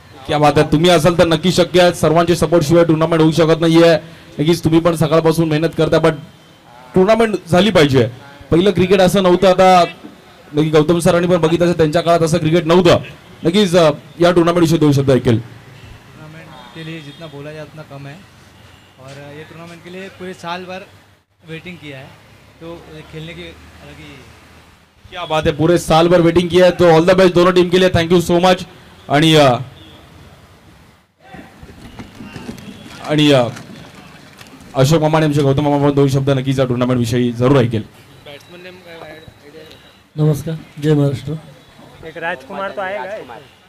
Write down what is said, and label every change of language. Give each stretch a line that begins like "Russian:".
Marathi: क्या बात आहे. तुम्ही असाल तर नक्की शक्य आहे. सर्वांचे सपोर्ट शिवाय टुर्नामेंट होऊ शकत नाहीये. नक्कीच तुम्ही पण सकाळपासून मेहनत करता, बट टुर्नामेंट झाली पाहिजे. पहिलं क्रिकेट असं नव्हतं. आता नक्की गौतम सरांनी पण बघितलं असेल, त्यांच्या काळात असं क्रिकेट नव्हतं. नक्कीच या टुर्नामेंट विषयी 2 शब्द ऐकेल.
Hindi: टूर्नामेंट के लिए जितना बोला जाए उतना कम है और ये टूर्नामेंट के लिए पूरे साल भर वेटिंग किया है, तो खेलने की अलग ही क्या बात है. पूरे साल भर वेटिंग किया है, तो
English: all the best
Hindi: दोनों टीम के लिए.
English: Thank you so much.
Marathi: आणि अशोक मामा आणि आमचे गौतम मामा पण 2 शब्द नक्कीच या टुर्नामेंट विषयी जरूर ऐकेल. नमस्कार, जय महाराष्ट्र.
Hindi: एक राजकुमार तो आएगा.